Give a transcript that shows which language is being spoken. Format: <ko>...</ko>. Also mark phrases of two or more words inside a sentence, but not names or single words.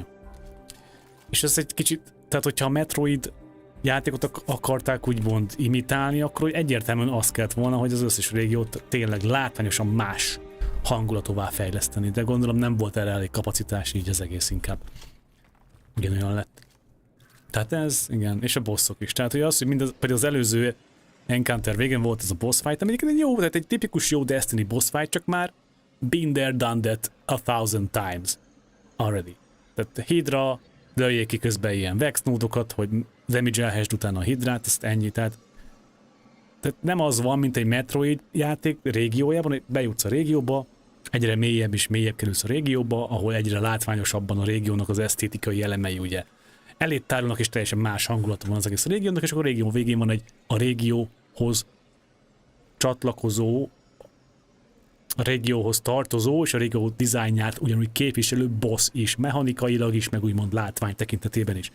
<hu>És ez egy kicsit, tehát hogyha a Metroid játékot akarták úgymond imitálni, akkor egyértelműen azt kellett volna, hogy az összes régiót tényleg látványosan más hangulatóvá fejleszteni, de gondolom nem volt erre elég kapacitás, így az egész inkább ugyanolyan lett. Tehát ez, igen, és a bosszok is. Tehát, hogy az, hogy például az előző Encounter végén volt ez a</hu> <en>boss fight,</en> <hu>ami egy jó, tehát egy tipikus jó Destiny</hu> <en>boss fight,</en> <hu>csak már</hu> <en>been there, done that 1000 times already.</en> <hu>Tehát Hydra, lőjék ki közben ilyen Vex nódokat, hogy damage-elhessd utána a Hydrát, ezt ennyi, tehát nem az van, mint egy Metroid játék régiójában, hogy bejutsz a régióba, egyre mélyebb és mélyebb kerülsz a régióba, ahol egyre látványosabban a régiónak az esztétikai elemei ugye elét tárulnak, és teljesen más hangulata van az egész régiónak, és akkor a régió végén van a régióhoz csatlakozó, a régióhoz tartozó, és a régió dizájnját ugyanúgy képviselő boss is, mechanikailag is, meg úgymond látvány tekintetében is.</hu>